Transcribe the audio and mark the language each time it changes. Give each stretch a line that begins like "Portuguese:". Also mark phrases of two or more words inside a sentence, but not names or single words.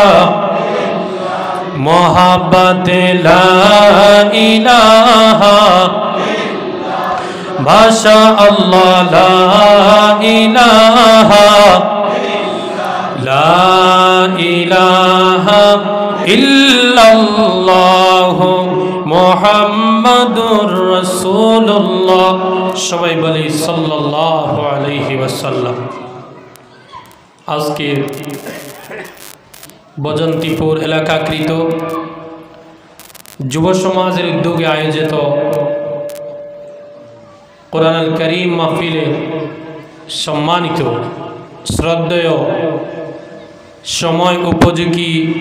Arabic: محبت لا الہ ماشاء اللہ لا الہ لا الہ الا اللہ محمد رسول اللہ
Bangla: সবাই বলি
Arabic: صلى الله عليه وسلم
Bangla: আজকে বজন্তিপুর এলাকাকৃত যুব সমাজের উদ্যোগে আয়োজিত কোরআনুল কারীম মাহফিলে সম্মানিত শ্রদ্ধেয় সময় উপযোগী